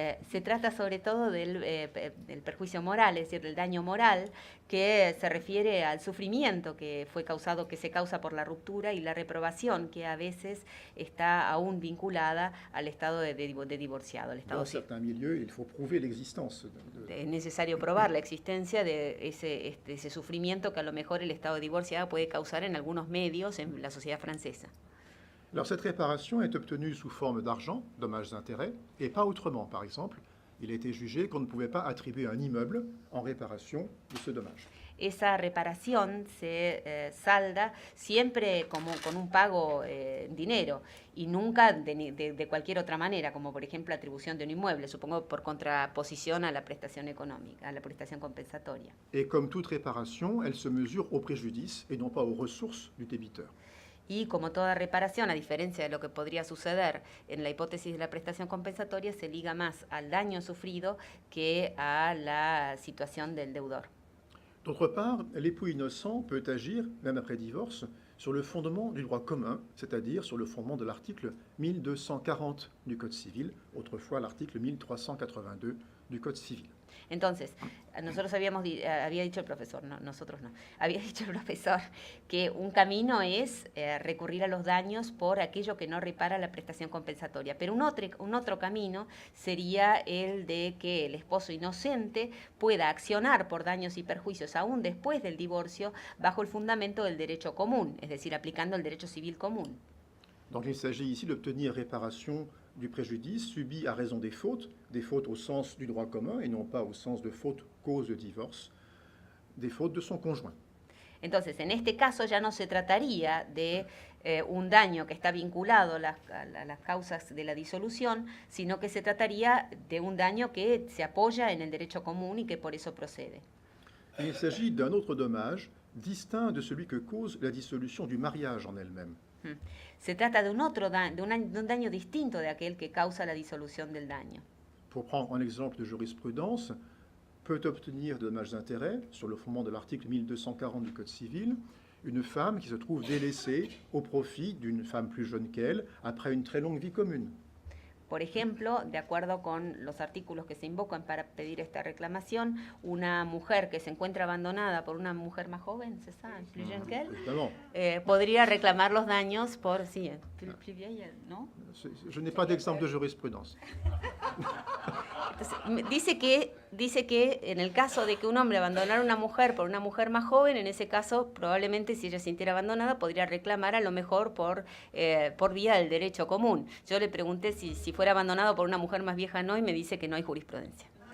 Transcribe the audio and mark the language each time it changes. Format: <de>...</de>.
<es>Se trata sobre todo del perjuicio moral, es decir, del daño moral, que se refiere al sufrimiento que se causa por la ruptura y la reprobación, que a veces está aún vinculada al estado de divorciado. Al estado</es> <fr>Dans certains milieux, il faut prouver l'existence.</fr> <es>Es necesario probar la existencia de ese sufrimiento que a lo mejor el estado de divorciado puede causar en algunos medios en la sociedad francesa.</es> <fr>Alors, cette réparation est obtenue sous forme d'argent, dommages d'intérêt, et pas autrement. Par exemple, Il a été jugé qu'on ne pouvait pas attribuer un immeuble en réparation de ce dommage.</fr> <es>Esa reparación se salda siempre como con un pago en dinero y nunca de cualquier otra manera, como por ejemplo atribución de un inmueble, supongo por contraposición a la prestación económica, a la prestación compensatoria.</es> <fr>Et comme toute réparation, elle se mesure au préjudice et non pas aux ressources du débiteur.</fr> <es>Y como toda reparación, a diferencia de lo que podría suceder en la hipótesis de la prestación compensatoria, se liga más al daño sufrido que a la situación del deudor.</es> <fr>D'autre part, l'époux innocent peut agir, même après divorce, sur le fondement du droit commun, c'est-à-dire sur le fondement de l'article 1240 du Code civil, autrefois l'article 1382 du Code civil.</fr> <es>Entonces, nosotros había dicho el profesor, no, nosotros no, había dicho el profesor que un camino es recurrir a los daños por aquello que no repara la prestación compensatoria, pero un otro camino sería el de que el esposo inocente pueda accionar por daños y perjuicios aún después del divorcio bajo el fundamento del derecho común, es decir, aplicando el derecho civil común.</es> <fr>Donc il s'agit ici d'obtenir réparation du préjudice subi à raison des fautes au sens du droit commun et non pas au sens de fautes cause de divorce, des fautes de son conjoint.</fr> <es>Entonces, en este caso ya no se trataría de un daño que está vinculado a las causas de la disolución, sino que se trataría de un daño que se apoya en el derecho común y que por eso procede.</es> <fr>Et il s'agit d'un autre dommage distinct de celui que cause la dissolution du mariage en elle-même.</fr> <es>Se trata de un daño distinto de aquel que causa la disolución del daño.</es> <fr>Pour prendre un exemple de jurisprudence, peut obtenir de dommages d'intérêt, sur le fondement de l'article 1240 du Code civil, une femme qui se trouve délaissée au profit d'une femme plus jeune qu'elle après une très longue vie commune.</fr> <es>Por ejemplo, de acuerdo con los artículos que se invocan para pedir esta reclamación, una mujer que se encuentra abandonada por una mujer más joven, ¿se sabe?</es> <fr>Plus jeune qu'elle,</fr> <es>podría reclamar los daños por, sí,</es> <fr>plus vieille,</fr> <es>¿no?</es> <fr>Je n'ai pas d'exemple de jurisprudence.</fr> <es>Entonces, dice que en el caso de que un hombre abandonara a una mujer por una mujer más joven, en ese caso probablemente si ella se sintiera abandonada podría reclamar a lo mejor por vía del derecho común. Yo le pregunté si fuera abandonado por una mujer más vieja no y me dice que no hay jurisprudencia.</es>